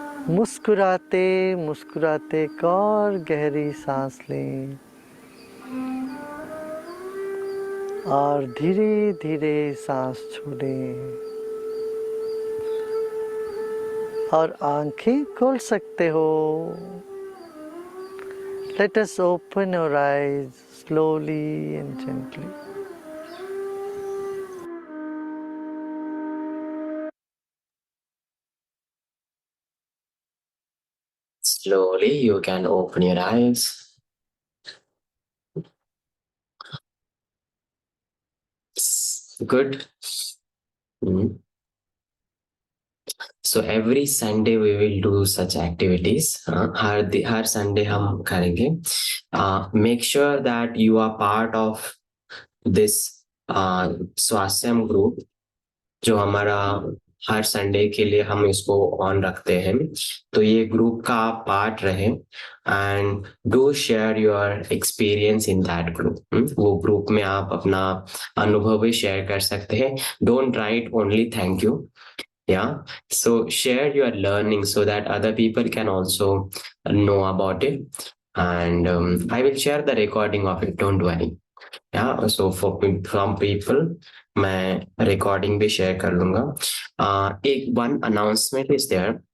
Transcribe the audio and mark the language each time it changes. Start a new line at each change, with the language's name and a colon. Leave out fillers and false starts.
Hindi: मुस्कुराते मुस्कुराते एक और गहरी सांस लें और धीरे धीरे सांस छोड़ें और आंखें खोल सकते हो।
English: Let us open our eyes slowly and gently. Slowly, you can open your eyes. Good. Mhm. So every Sunday we will do such activities.
Hindi: हर Sunday हम करेंगे.
English: Make sure that you are part of this Swasthyam group,
Hindi: जो हमारा हर Sunday के लिए हम इसको on रखते हैं. तो ये ग्रुप का आप पार्ट रहे
English: And do share your experience in that group.
Hindi: वो ग्रुप में आप अपना अनुभव भी शेयर कर सकते हैं.
English: Don't write only thank you. Yeah, so share your learning so that other people can also know about it. And I will share the recording of it, don't worry. Yeah, so from people
Hindi: मैं recording भी share कर लूंगा.
English: एक one announcement is there.